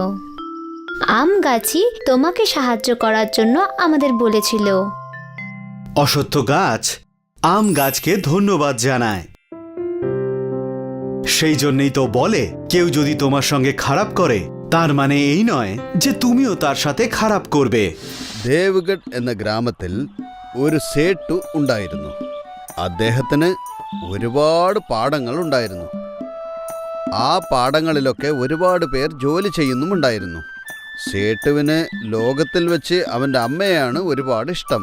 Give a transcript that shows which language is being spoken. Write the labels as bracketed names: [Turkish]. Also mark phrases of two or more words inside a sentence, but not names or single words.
[Bangla] আম গাছই তোমাকে সাহায্য করার জন্য আমাদের বলেছিল। অশ্বত্থ গাছ আম গাছকে ধন্যবাদ জানায়। সেই জন্যই তো বলে, কেউ যদি তোমার সঙ্গে খারাপ করে তার মানে এই নয় যে তুমিও তার সাথে খারাপ করবে। [Malayalam] ദേവ്ഗഡ് എന്ന ഗ്രാമത്തിൽ ഒരു സേട്ടു ഉണ്ടായിരുന്നു. അദ്ദേഹത്തിന് ഒരുപാട് പാടങ്ങൾ ഉണ്ടായിരുന്നു. ആ പാടങ്ങളിലൊക്കെ ഒരുപാട് പേർ ജോലി ചെയ്യുന്നുമുണ്ടായിരുന്നു. സേട്ടുവിന് ലോകത്തിൽ വെച്ച് അവൻ്റെ അമ്മയാണ് ഒരുപാട് ഇഷ്ടം.